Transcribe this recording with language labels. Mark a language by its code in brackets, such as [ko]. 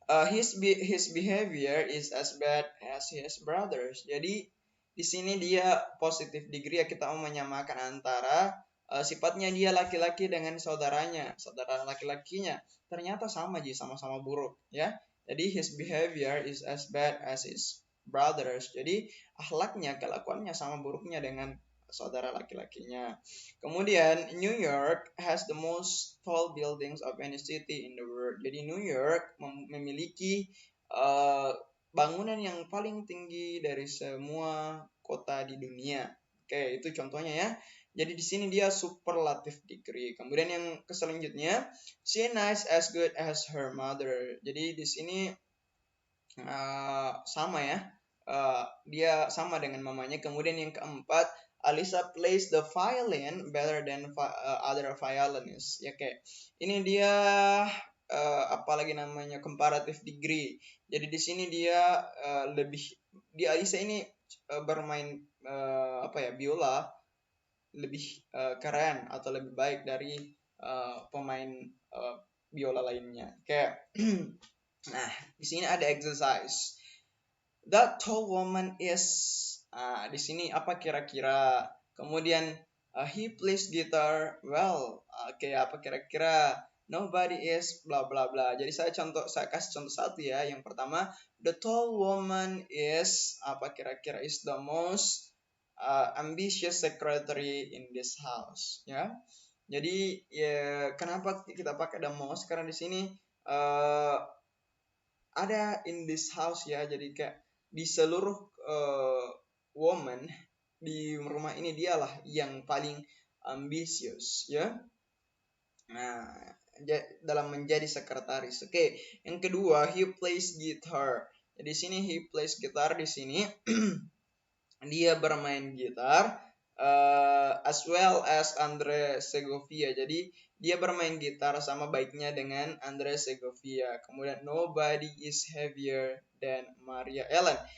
[en] His behavior is as bad as his brothers. [id] Jadi di sini dia positive degree ya, kita mau menyamakan antara sifatnya dia laki-laki dengan saudaranya, saudara laki-lakinya. Ternyata sama sama-sama buruk ya. Jadi [en] his behavior is as bad as his brothers. [id] Jadi akhlaknya, kelakuannya sama buruknya dengan saudara laki-lakinya. Kemudian [en] New York has the most tall buildings of any city in the world. [id] Jadi New York memiliki bangunan yang paling tinggi dari semua kota di dunia. Oke, itu contohnya ya. Jadi di sini dia superlative degree. Kemudian yang selanjutnya, [en] she nice as good as her mother. [id] Jadi di sini sama ya. Dia sama dengan mamanya. Kemudian yang keempat, [en] Alisa plays the violin better than other violinists. [id] Ya kayak ini dia apalagi namanya comparative degree. Jadi di sini dia Alisa ini bermain biola lebih keren atau lebih baik dari pemain biola lainnya. Kayak nah, di sini ada exercise. [en] That tall woman is [id] di sini apa kira-kira? Kemudian [en] he plays guitar well. [id] Oke, apa kira-kira? [en] Nobody is bla bla bla. [id] Jadi saya kasih contoh satu ya. Yang pertama, [en] the tall woman is [id] apa kira-kira, [en] is the most ambitious secretary in this house ya. [id] Jadi ya, kenapa kita pakai the most? Karena di sini ada in this house ya. Jadi kayak di seluruh woman di rumah ini dialah yang paling ambisius ya. Nah, dalam menjadi sekretaris. Oke, yang kedua, he plays guitar. Di sini he plays gitar di sini. Dia bermain gitar [en] as well as [id] Andre Segovia. Jadi dia bermain gitar sama baiknya dengan Andre Segovia. Kemudian [en] nobody is heavier than Maria Ellen.